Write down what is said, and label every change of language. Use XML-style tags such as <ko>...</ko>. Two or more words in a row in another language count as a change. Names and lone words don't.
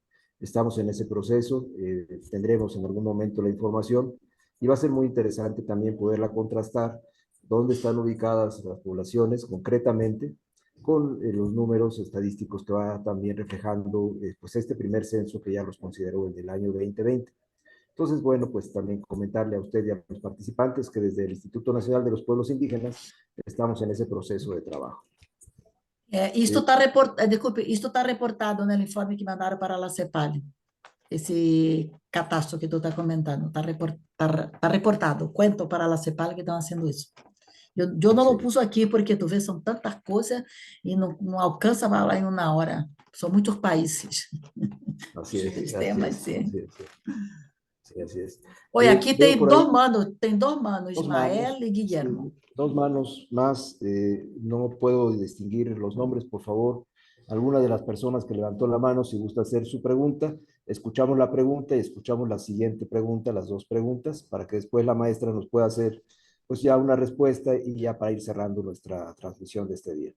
<es>Estamos en ese proceso, tendremos en algún momento la información, y va a ser muy interesante también poderla contrastar, dónde están ubicadas las poblaciones concretamente, con los números estadísticos que va también reflejando pues este primer censo que ya los consideró el del año 2020. Entonces, bueno, pues también comentarle a usted y a los participantes que desde el Instituto Nacional de los Pueblos Indígenas estamos en ese proceso de trabajo.</es> <pt>Isto está reportado no informe que mandaram para a CEPAL, esse catastro que tu está comentando, está reportado. Cuento para a CEPAL que estão fazendo isso. Eu não lo pus aqui porque tu vê, são tantas coisas e não alcança para lá em uma hora. São muitos países.</pt> <es>Así es.</es> <pt>Sistemas, sim.</pt> <es>Sí, así es.</es> <pt>Olha, aqui tem por dois</pt> <es>ahí, manos, Ismael e Guillermo. sí, dos manos más, no puedo distinguir los nombres, por favor. Alguna de las personas que levantó la mano, si gusta hacer su pregunta, escuchamos la pregunta y escuchamos la siguiente pregunta, las dos preguntas, para que después la maestra nos pueda hacer pues ya una respuesta y ya para ir cerrando nuestra transmisión de este día.</es>